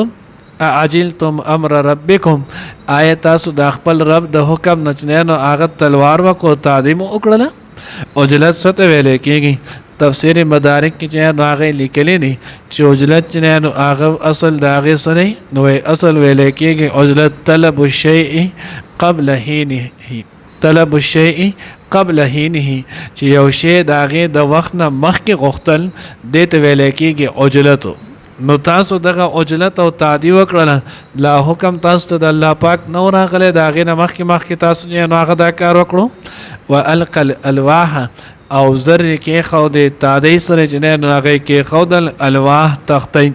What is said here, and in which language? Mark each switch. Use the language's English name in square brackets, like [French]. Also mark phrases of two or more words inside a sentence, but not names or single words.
[Arabic] اعجلتم امر ربکم [Pashto] آیا تاسو د خپل رب د حکم نه چې نو هغه تلوار وکړو تادي مو وکړله. عجلت څه ته ویلی کېږي تفسیر مدارک کې چې نو هغې لیکلی دي چې عجلت چې نو هغه اصل د هغې څه دی نو اصل ویلی کېږي عجلت [Arabic] طلب الشیء قبل حینه طلب الشیء قبل حینه [Pashto] چې یو شی د هغې د وخت نه مخکې غوښتل دې ته ویلی کېږي عجلتو. نو تاسو دغه عجلت او تعدی وکړله لا حکم تاسو ته د الله پاک نو راغلی د هغې نه مخکې تاسو نو هغه دا کار وکړو. [Arabic] والقى الالواح [Pashto] او زر کېښودې تادۍ سره چې نو هغې کېښودل الواح تختۍ.